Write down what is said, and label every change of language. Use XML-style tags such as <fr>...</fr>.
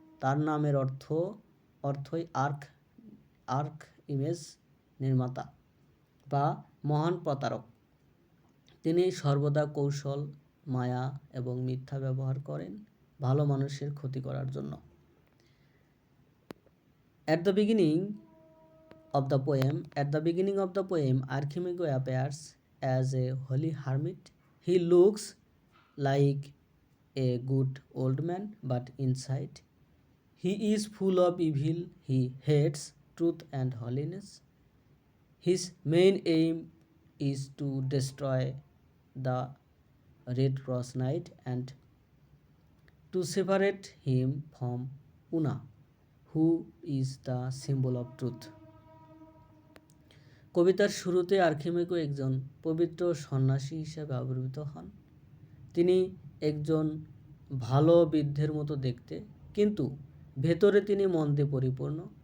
<bn>তার নামের অর্থই আর্ক ইমেজ নির্মাতা বা মহান প্রতারক। তিনি সর্বদা কৌশল, মায়া এবং মিথ্যা ব্যবহার করেন ভালো মানুষের ক্ষতি করার জন্য।</bn> <en>At the beginning of the poem, Archimago appears as a holy hermit. He looks like a good old man, but inside he is full of evil. He hates truth and holiness. His main aim is to destroy the Red Cross Knight and to separate him from Una, who is the symbol of truth.</en> <bn>কবিতার শুরুতে আর্কিমেগো একজন পবিত্র সন্ন্যাসী হিসেবে আবির্ভূত হন। তিনি একজন ভালো বৃদ্ধের মতো দেখতে, কিন্তু ভেতরে তিনি মন্দে পরিপূর্ণ।</bn>